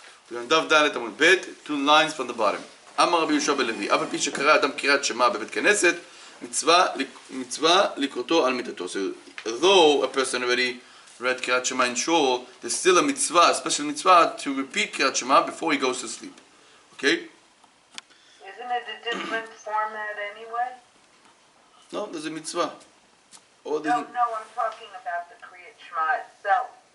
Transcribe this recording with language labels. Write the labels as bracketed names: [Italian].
[English] We're on Daf Dalet Amud Bet, 2 lines from the bottom. [Hebrew] Amar Rabbi Yehoshua ben Levi, אף על פי שקרא אדם קריאת שמע בבית כנסת, מצווה לקרותו על מיטתו. [English] So, although a person already read קריאת שמע in shul, there's still a mitzvah, a special mitzvah, to repeat קריאת שמע before he goes to sleep. Okay? Isn't it a different format anyway? No, there's a mitzvah. No, I'm talking about the Kriyat Shema itself.